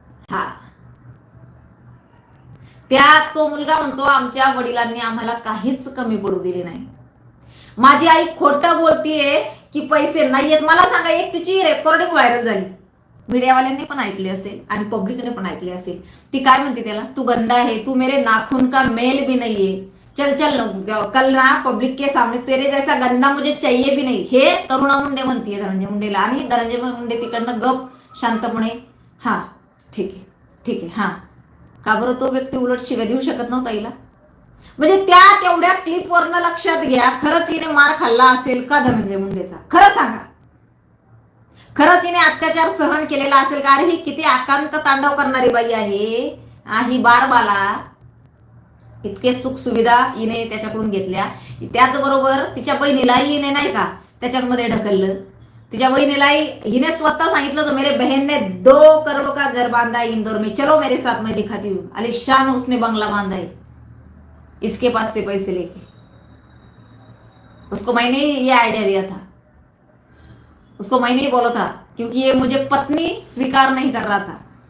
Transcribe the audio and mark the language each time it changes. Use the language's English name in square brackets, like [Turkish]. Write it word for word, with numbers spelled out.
[Marathi] हा, त्यात तो मुलगा म्हणतो आमच्या वडिलांनी आम्हाला काहीच कमी पडू दिले नाही. माझी आई खोटं बोलतीये की पैसे नाहीयेत. मला सांगा, एक तिची रेकॉर्डिंग व्हायरल झाली, मीडियावाल्यांनी पण ऐकली असेल आणि पब्लिकने पण ऐकली असेल. ती काय म्हणते त्याला, [Hindi] तू गंदा है, तू मेरे नाखून का मेल भी नहीं है, चल चल कल ना पब्लिक के सामने तेरे जैसा गंदा मुझे चाहिए भी नहीं. [Marathi] हे करुणा मुंडे म्हणतीये धनंजय मुंडेला, आणि धनंजय मुंडे तिकडनं गप शांतपणे, हा ठीक आहे ठीक आहे. हा, का बरं तो व्यक्ती उलट शिव्या देऊ शकत नव्हता हिला? म्हणजे त्या तेवढ्या क्लिपवरनं लक्षात घ्या, खरंच हिने मार खाल्ला असेल का धनंजय मुंडेचा? खरं सांगा, खरंच हिने अत्याचार सहन केलेला असेल का? अरे ही किती आकांत तांडव करणारी बाई आहे. ही बारबाला इतके सुख सुविधा हिने त्याच्याकडून घेतल्या, त्याचबरोबर तिच्या बहिणीलाही हिने नाही का त्याच्यामध्ये ढकललं. तिच्या बहिणीलाही हिने स्वतः सांगितलं होतं, [Hindi] मेरे बहन ने दो करोड का घर बांधा इंदौर में, चलो मेरे साथ मैं दिखाती हूँ, आलिशान उसने बंगला बांधा है, इसके पास से पैसे लेके उसको मैंने ये आइडिया दिया था, उसको मैंने ही बोला था, क्योंकि ये मुझे पत्नी स्वीकार नहीं कर रहा था.